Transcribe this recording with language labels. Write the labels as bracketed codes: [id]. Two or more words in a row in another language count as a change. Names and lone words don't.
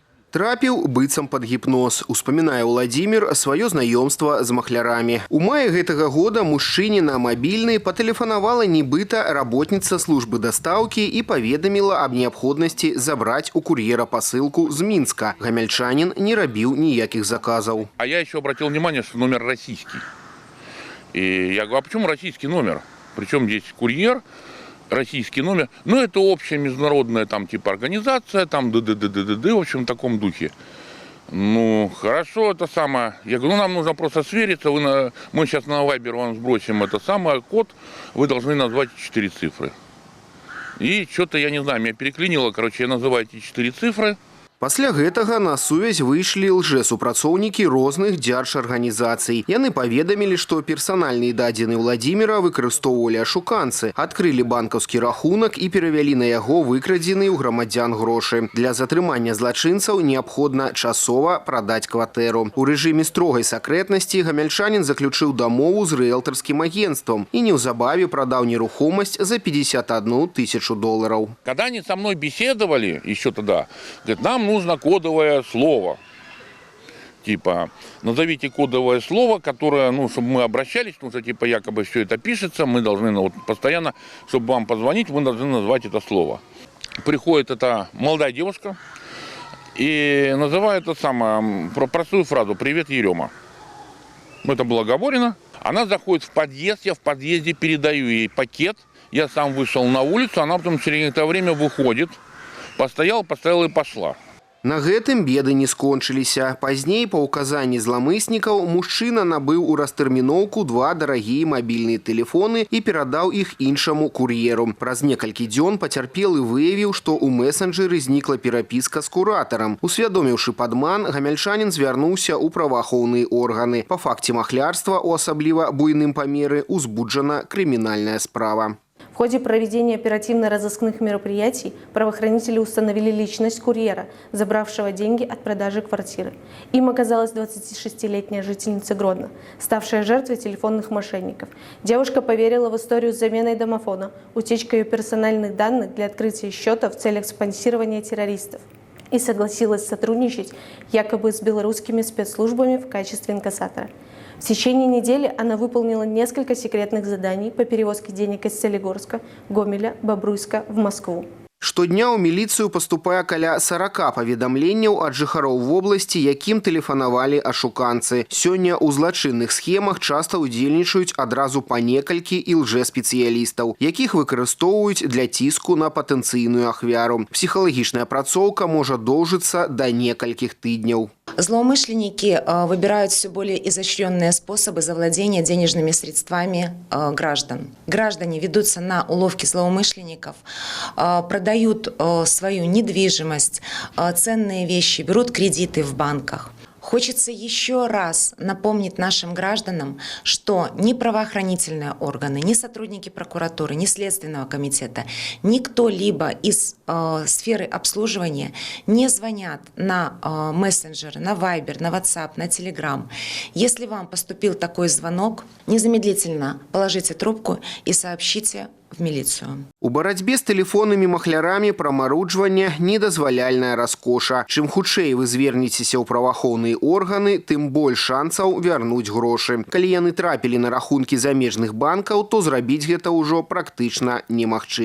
[be] Трапіў быццам пад гіпноз. Успамінае Владзімір сваё знаёмства з махлярамі. У маі гэтага года мужчыне на мабільны патэлефанавала нібыта работніца службы дастаўкі і паведаміла аб неабходнасці забраць у кур'ера пасылку з Мінска. Гамяльчанін не рабіў ніякіх заказаў. [ru] А я еще обратил внимание, что номер российский. И я говорю, а почему российский номер? Причем здесь курьер, российский номер. Ну, это общая международная там типа организация, там ДДДДД, в общем, в таком духе. Ну, хорошо, это самое. Я говорю, ну, нам нужно просто свериться. Мы сейчас на Viber вам сбросим это самое, код. Вы должны назвать 4 цифры. И что-то, я не знаю, меня переклинило. Короче, я называю эти 4 цифры. [be] Пасля гэтага на сувязь выйшлі лжэсупрацоўнікі розных дзяржарганізацый. Яны паведамілі, што персанальныя дадзены Владзіміра выкарыстоўвалі ашуканцы, адкрылі банкаўскі рахунак і перавялі на яго выкрадзеныя ў грамадзян грошы. Для затрымання злачынцаў неабходна часова прадаць кватэру. У рэжыме строгай сакрэтнасці гамяльчанін заключыў дамову з рыэлтарскім агенцтвам і неўзабаве прадаў нерухомасць за $51 000. [ru] Когда они со мной беседовали, еще тогда, говорят, нам нужно кодовое слово. Типа, назовите кодовое слово, которое, ну, чтобы мы обращались, потому что, типа, якобы все это пишется, мы должны, ну, вот, постоянно, чтобы вам позвонить, мы должны назвать это слово. Приходит эта молодая девушка и называет это самое, простую фразу «Привет, Ерема». Это было оговорено. Она заходит в подъезд, я в подъезде передаю ей пакет, я сам вышел на улицу, она потом через некоторое время выходит, постояла и пошла. [be] На гэтым беды не скончыліся. Пазней, па ўказанні зламыснікаў, мужчына набыў у растэрміноўку 2 дарагія мабільныя тэлефоны і перадаў іх іншаму кур'еру. Праз некалькі дзён пацярпелы выявіў, што ў месенджеры знікла перапіска з куратарам. Усвядоміўшы падман, гамяльчанін звярнуўся ў праваахоўныя органы. Па факце махлярства, у асабліва буйным памеры, узбуджана крымінальная справа. [ru] В ходе проведения оперативно-розыскных мероприятий правоохранители установили личность курьера, забравшего деньги от продажи квартиры. Им оказалась 26-летняя жительница Гродно, ставшая жертвой телефонных мошенников. Девушка поверила в историю с заменой домофона, утечкой ее персональных данных для открытия счета в целях спонсирования террористов и согласилась сотрудничать якобы с белорусскими спецслужбами в качестве инкассатора. В течение недели она выполнила несколько секретных заданий по перевозке денег из Солигорска, Гомеля, Бобруйска в Москву. [be] Штодня ў міліцыю паступае каля 40 паведамленняў ад жыхароў вобласці, якім тэлефанавалі ашуканцы. Сёння ў злачынных схемах часта ўдзельнічаюць адразу па некалькі і лжэспецыялістаў, якіх выкарыстоўваюць для ціску на патэнцыйную ахвяру. Псіхалагічная апрацоўка можа доўжыцца да некалькіх тыдняў. [ru] Злоумышленники выбирают все более изощренные способы завладения денежными средствами граждан. Граждане ведутся на уловки злоумышленников, продают свою недвижимость, ценные вещи, берут кредиты в банках. Хочется еще раз напомнить нашим гражданам, что ни правоохранительные органы, ни сотрудники прокуратуры, ни Следственного комитета, ни кто-либо из сферы обслуживания не звонят на мессенджеры, на Viber, на WhatsApp, на Telegram. Если вам поступил такой звонок, незамедлительно положите трубку и сообщите в милицию. [be] У барацьбе з тэлефоннымі махлярамі прамаруджвання недазваляльная раскоша. Чым хутчэй вы звернецеся ў праваахоўныя органы, тым больш шансаў вярнуць грошы. Калі яны трапілі на рахункі замежных банкаў, то зрабіць гэта ўжо практычна немагчыма.